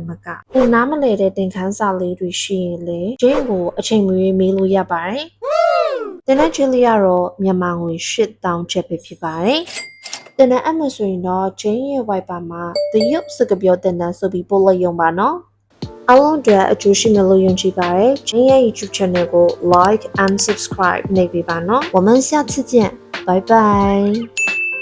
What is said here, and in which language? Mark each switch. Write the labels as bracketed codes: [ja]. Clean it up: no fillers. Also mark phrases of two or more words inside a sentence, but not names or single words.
[my] မကကိုနားမလည်တဲ့သင်ခန်းစာလေးတွေရှိရင်လေ Jane ကိုအချိန်မရွေးမေးလို့ရပါတယ်။သင်တဲ့ချက်လေးကတော့မြန်မာငွေ8000ချက်ပဲဖြစ်ပါတယ်။သင်တဲ့အမှဆိုရင်တော့ Jane ရဲ့ Viber မှာတရုတ်စကားပြောသင်တန်းဆိုပြီးပို့လိုက်ရုံပါနော်။အားလုံးအတွက်အကျိုးရှိမယ်လို့ယုံကြည်ပါတယ်။ Jane ရဲ့ YouTube channel ကို [en] like and subscribe [my] နေပေးပါနော်။ [zh] 我们下次见，拜拜。